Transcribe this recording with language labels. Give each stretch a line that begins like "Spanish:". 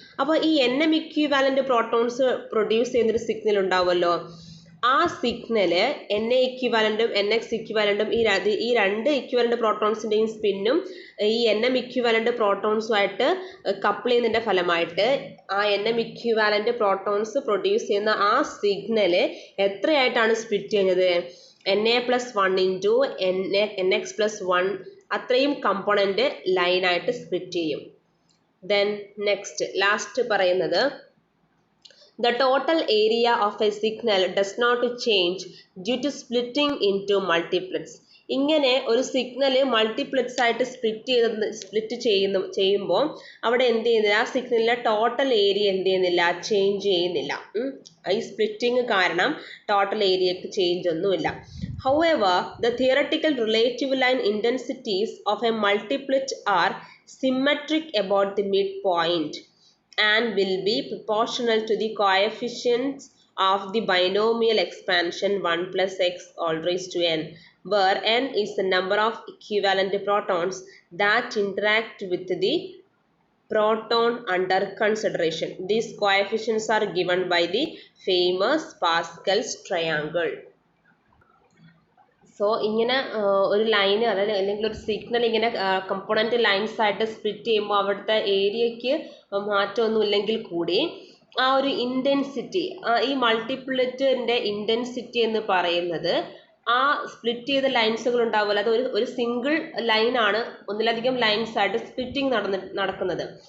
Malayalam: അപ്പോൾ ഈ nm ഇക്വിവാലൻ്റ് protons produce ചെയ്യുന്നൊരു സിഗ്നൽ ഉണ്ടാവുമല്ലോ, ആ സിഗ്നല് Na ഇക്വിവാലൻ്റും nx ഇക്വിവാലൻ്റും ഈ രണ്ട് ഇക്വിവാലൻ്റ് പ്രോട്ടോൺസിൻ്റെയും സ്പിന്നും ഈ nm ഇക്വിവാലൻ്റ് പ്രോട്ടോൺസുമായിട്ട് കപ്പിൾ ചെയ്യുന്നതിൻ്റെ ഫലമായിട്ട് ആ nm ഇക്വിവാലൻ്റ് പ്രോട്ടോൺസ് പ്രൊഡ്യൂസ് ചെയ്യുന്ന ആ സിഗ്നല് എത്രയായിട്ടാണ് സ്പ്ലിറ്റ് ചെയ്യുന്നത്? Na+1 ഇൻറ്റു nx+1 അത്രയും കമ്പോണൻ്റ് ലൈനായിട്ട് സ്പ്ലിറ്റ് ചെയ്യും.
English: then
Malayalam: ലാസ്റ്റ് പറയുന്നത്,
English: the total area of a signal does not change due to splitting into multiplets.
Malayalam: ഇങ്ങനെ ഒരു സിഗ്നല് മൾട്ടിപ്ലെറ്റ്സ് ആയിട്ട് സ്പ്ലിറ്റ് ചെയ്യുമ്പോൾ അവിടെ എന്ത് ചെയ്യുന്നില്ല? ആ സിഗ്നലിലെ ടോട്ടൽ ഏരിയ എന്ത് ചെയ്യുന്നില്ല? ചേഞ്ച് ചെയ്യുന്നില്ല. ഈ സ്പ്ലിറ്റിങ് കാരണം ടോട്ടൽ ഏരിയക്ക് ചേഞ്ച് ഒന്നുമില്ല.
English: However, the theoretical relative line intensities of a multiplet are symmetric about the midpoint and will be proportional to the coefficients of the binomial expansion 1 plus x all raised to n, where n is the number of equivalent protons that interact with the proton under consideration. These coefficients are given by the famous Pascal's triangle.
Malayalam: So ഇങ്ങനെ ഒരു line അല്ലെങ്കിൽ ഒരു signal ഇങ്ങനെ component lines ആയിട്ട് split ചെയ്യുമ്പോൾ അവിടുത്തെ ഏരിയയ്ക്ക് മാറ്റമൊന്നും ഇല്ലെങ്കിൽ കൂടി ആ ഒരു ഇൻറ്റൻസിറ്റി, ഈ മൾട്ടിപ്ലറ്റിൻ്റെ ഇൻറ്റൻസിറ്റി എന്ന് പറയുന്നത് ആ സ്പ്ലിറ്റ് ചെയ്ത ലൈൻസുകൾ ഉണ്ടാവുമല്ലോ, അത് ഒരു സിംഗിൾ ലൈനാണ് ഒന്നിലധികം ലൈൻസ് ആയിട്ട് സ്പ്ലിറ്റിംഗ് നടക്കുന്നത്.